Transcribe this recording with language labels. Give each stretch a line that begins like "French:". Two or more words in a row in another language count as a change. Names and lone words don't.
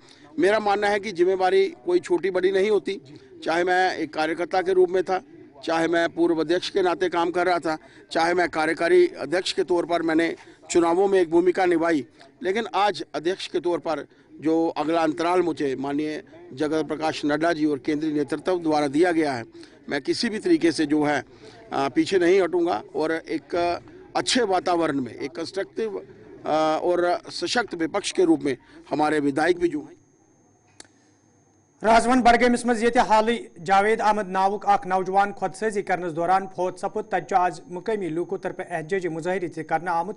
Hindi: मेरा मानना है कि ज़िम्मेदारी कोई छोटी बड़ी नहीं होती. चाहे मैं एक कार्य के रूप में था, चाहे मैं पूर्व अध्यक्ष के नाते काम कर रहा था, चाहे मैं कार्यकारी अध्यक्ष के तौर पर मैंने चुनावों में एक भूमिका निभाई, लेकिन आज अध्यक्ष के तौर पर जो अगला अंतराल मुझे माननीय जगत प्रकाश नड्डा जी और केंद्रीय नेतृत्व द्वारा दिया गया है, मैं किसी भी तरीके से जो है पीछे नहीं हटूँगा. और एक अच्छे वातावरण में एक कंस्ट्रक्टिव और सशक्त विपक्ष के रूप में हमारे विधायक भी जो हैं.
Kashmiri: رازون بڈگامس مز یہ حالی جاوید احمد ناوک اخ نوجوان خودسازی کرنس دوران فوت سپد. تتہ آج مقامی لوکو طرف احتجاجی مظاہرہ کرنا آمت.